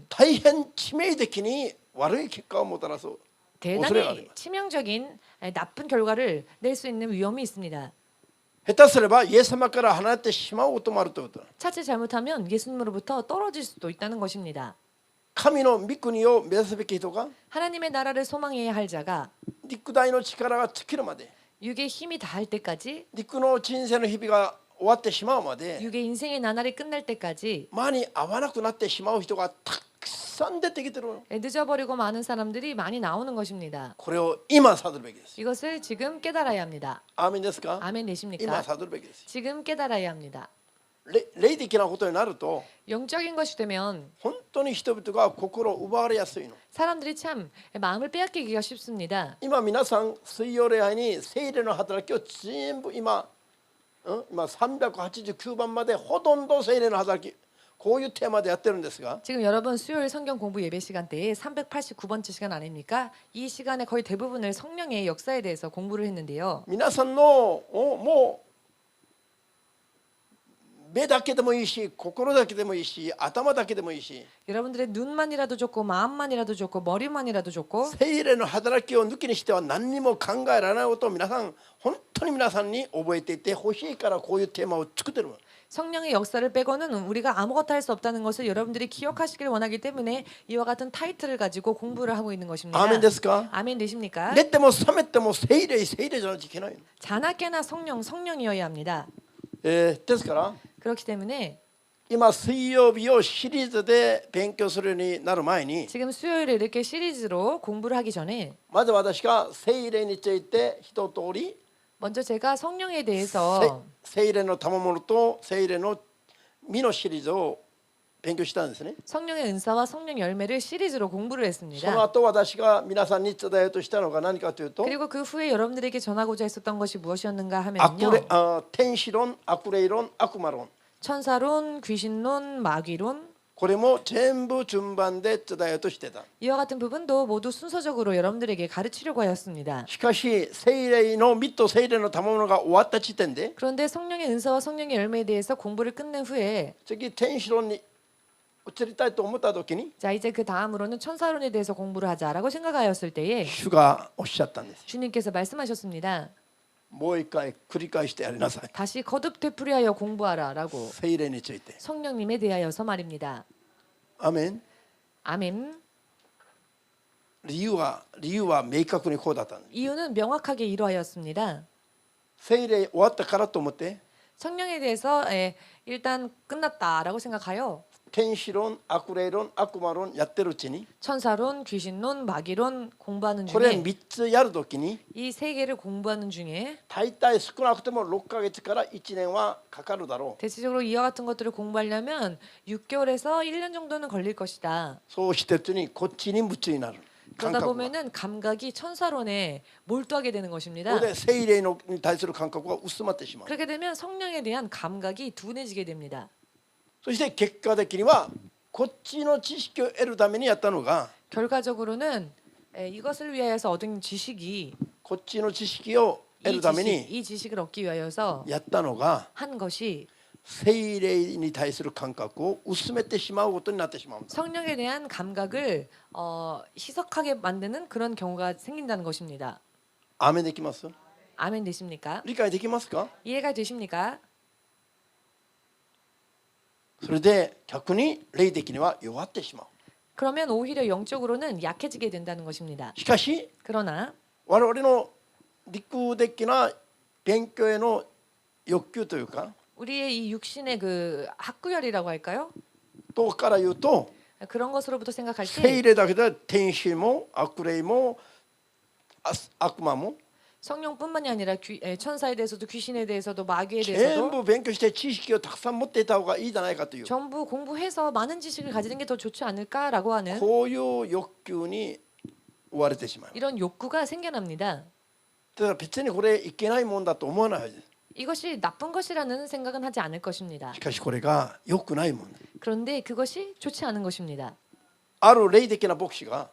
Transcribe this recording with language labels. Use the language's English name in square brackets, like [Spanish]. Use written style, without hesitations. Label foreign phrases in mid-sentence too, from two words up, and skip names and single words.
[Japanese] 大変致命的に悪い結果をもたらす恐れがあり [Korean] 대단히 [Japanese] ます。 [Korean] 치명적인 나쁜 결과를 낼 수 있는 위험이 있습니다. [Japanese] 下手すればイエス様から離れてしまうこともあるということだ。 [Korean] 차체 잘못하면 예수님으로부터 떨어질 수도 있다는 것입니다. [Japanese] 神の御国を目指すべき人が [Korean] 하나님의 나라를 소망해야 할 자가 [Japanese] 肉体の力が尽きるまで [Korean] 육의 힘이 다할 때까지 [Japanese] 肉の人生の日々が終わってしまうまで [Korean] 육의 인생의 나날이 끝날 때까지 [Japanese] 間に合わなくなってしまう人がたくさん出てきてるの。 [Korean] 늦어버리고 많은 사람들이 많이 나오는 것입니다. [Japanese] これを今悟るべきです。 [Korean] 이것을 지금 깨달아야 합니다. [Japanese] アーメンですか。 [Korean] 아멘 [Japanese] 今 [Korean] 되십니까? [Japanese] 悟るべきです。 [Korean] 지금 깨달아야 합니다. [Japanese] 霊的なことになると [Korean] 영적인 것이 되면 [Japanese] 本当に人々が心を奪われやすいの。 [Korean] 사람들이 참 마음을 빼앗기기가 쉽습니다. [Japanese] 今皆さん水曜礼拝に聖霊の働きを全部今389番までほとんど聖霊の働きこういうテーマでやってるんですが [Korean] 지금 여러분 수요일 성경 공부 예배 시간대에 389번째 시간 아닙니까? 이 시간에 거의 대부분을 성령의 역사에 대해서 공부를 했는데요. [Japanese] 皆さんのもう目だけでもいいし心だけでもいいし頭だけでもいいし [Korean] 여러분들의 눈만이라도 좋고 마음만이라도 좋고 머리만이라도 좋고 [Japanese] 聖霊の働きを抜きにしては何にも考えられないことを皆さん本当に皆さんに覚えていてほしいからこういうテーマを作ってる。 [Korean] 성령의 역사를 빼고는 우리가 아무것도 할 수 없다는 것을 여러분들이 기억하시길 원하기 때문에 이와 같은 타이틀을 가지고 공부를 하고 있는 것입니다. [Japanese] アーメンですか。 [Korean] 아멘 되십니까? [Japanese] 寝ても覚めても聖霊じゃなきゃいけないの。 [Korean] 자나깨나 성령이어야 합니다. [Japanese] ですから [Korean] 그렇기 때문에 [Japanese] 今水曜日をシリーズで勉強するようになる前に [Korean] 지금 수요일에 이렇게 시리즈로 공부를 하기 전에 [Japanese] まず私が聖霊について一通り [Korean] 먼저 제가 성령에 대해서 [Japanese] 聖霊の賜物と聖霊の実のシリーズを勉強したんですね。 [Korean] 성령의 은사와 성령 열매를 시리즈로 공부를 [Japanese] その [Korean] 했습니다. [Japanese] 後私が皆さんに伝えようとしたのが何かというと [Korean] 그리고 그 후에 여러분들에게 전하고자 했었던 것이 무엇이었는가 하면요. [Japanese] 天使論、悪霊論、悪魔論 [Korean] 천사론, 귀신론, 마귀론 [Japanese] これも全部順番で伝えようとしてた。 [Korean] 이와 같은 부분도 모두 순서적으로 여러분들에게 가르치려고 하였습니다. [Japanese] しかし聖霊の実と聖霊の賜物が終わった時点で [Korean] 그런데 성령의 은사와 성령의 열매에 대해서 공부를 끝낸 후에 [Japanese] 次天使論に移りたいと思った時に [Korean] 자 이제 그 다음으로는 천사론에 대해서 공부를 하자라고 생각하였을 때에 [Japanese] 主がおっしゃったんです。 [Korean] 주님께서 말씀하셨습니다. [Japanese] もう一回繰り返してやりなさい。 [Korean] 다시 거듭 되풀이하여 공부하라라고 [Japanese] 聖霊について。 [Korean] 성령님에 대하여서 말입니다. [Japanese] アメン。 [Korean] 아멘. [Japanese] 理由は明確にこうだったんです。 [Korean] 이유는 명확하게 이러하였습니다. [Japanese] 聖霊終わったからと思って [Korean] 성령에 대해서 일단 끝났다라고 생각하여 [Japanese] 天使論、悪霊論、悪魔論やってるうちに [Korean] 천사론, 귀신론, 마귀론 공부하는 [Japanese] これ [Korean] 중에 [Japanese] 3つやる時に [Korean] 이 세 개를 공부하는 중에 [Japanese] 大体少なくても6ヶ月から1年はかかるだろう。 [Korean] 대체적으로 이와 같은 것들을 공부하려면 6개월에서 1년 정도는 걸릴 것이다. [Japanese] そうしてるうちにこっちに夢中になる。感 [Korean] 그러다 [Japanese] 覚が [Korean] 보면은 감각이 천사론에 몰두하게 되는 [Japanese] こ [Korean] 것입니다. [Japanese] こで聖霊に対する感覚が薄まってしまう。 [Korean] 그렇게 되면 성령에 대한 감각이 둔해지게 됩니다. [Japanese] そして結果的にはこっちの知識を得るためにやったのが [Korean] 결과적으로는 이것을 위하여서 얻은 지식이 [Japanese] こっちの知識を得るために [Korean] 이 지식을 얻기 위하여서 [Japanese] やったのが [Korean] 한 것이 [Japanese] 聖霊に対する感覚を薄めてしまうことになってしまうんだ。 [Korean] 성령에 대한 감각을 희석하게 만드는 그런 경우가 생긴다는 것입니다. [Japanese] アーメンできます？ [Korean] 아멘 되십니까? [Japanese] 理解できますか？ [Korean] 이해가 되십니까? [Japanese] それで逆に霊的には弱ってしまう。 [Korean] 그러면 오히려 영적으로는 약해지게 된다는 것입니다. [Japanese] しかし [Korean] 그러나 [Japanese] 我々の陸的な勉強への欲求というか [Korean] 우리의 이 육신의 그 학구열이라고 할까요? [Japanese] とから言うと [Korean] 그런 것으로부터 생각할 [Japanese] 聖 [Korean] 때 [Japanese] 霊だけで天使も悪霊も悪魔も [Korean] 성령뿐만이 아니라 천사에 대해서도 귀신에 대해서도 마귀에 [Japanese] 全 [Korean] 대해서도 [Japanese] 部勉強して知識をたくさん持っていた方がいいじゃないかという [Korean] 전부 공부해서 많은 지식을 가지는 게 더 좋지 않을까라고 하는 [Japanese] こういう欲求に追われてしまう。 [Korean] 이런 욕구가 생겨납니다. [Japanese] だから別にこれいけないもんだと思わないはずです。 [Korean] 이것이 나쁜 것이라는 생각은 하지 않을 것입니다. [Japanese] しかしこれが良くないもん。 [Korean] 그런데 그것이 좋지 않은 것입니다. [Japanese] ある霊的な牧師が